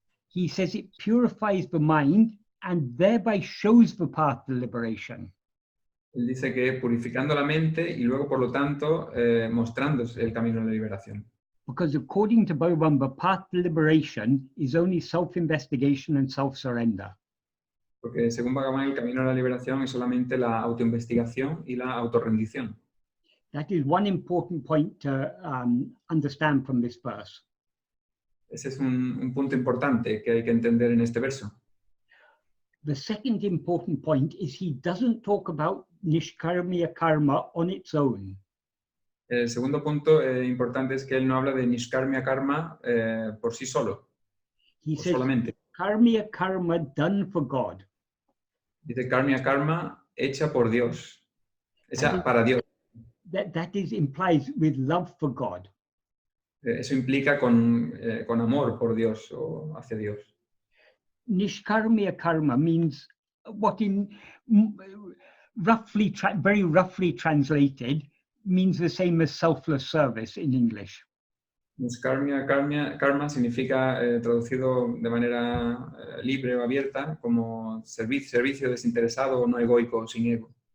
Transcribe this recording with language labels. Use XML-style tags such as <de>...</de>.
<en>He says it purifies the mind and thereby shows the path to liberation.</en> <es>Él dice que purificando la mente y luego, por lo tanto, mostrando el camino a la liberación.</es> <en>Because according to Bhagavan, the path to liberation is only self-investigation and self-surrender.</en> <es>Porque según Bhagavan, el camino a la liberación es solamente la autoinvestigación y la autorrendición.</es> <en>That is one important point to understand from this verse.</en> <es>Ese es un punto importante que hay que entender en este verso.</es> <en>The second important point is he doesn't talk about nishkarmya karma on its own.</en> <es>El segundo punto importante es que él no habla de nishkarmya karma por sí solo.</es> <en>He says</en> <es>solamente.</es> <en>karmya karma done for God.</en> <es>Dice karmya karma hecha por Dios. Hecha para Dios.</es> <en>That implies with love for God.</en> <es>Eso implica con amor por Dios o hacia Dios.</es> <en>Nishkarmya karma means what in very roughly translated means the same as selfless service in English.</en> <es>Nishkarmya karma significa traducido de manera libre o abierta como servicio desinteresado o no egoico, sin ego.</es>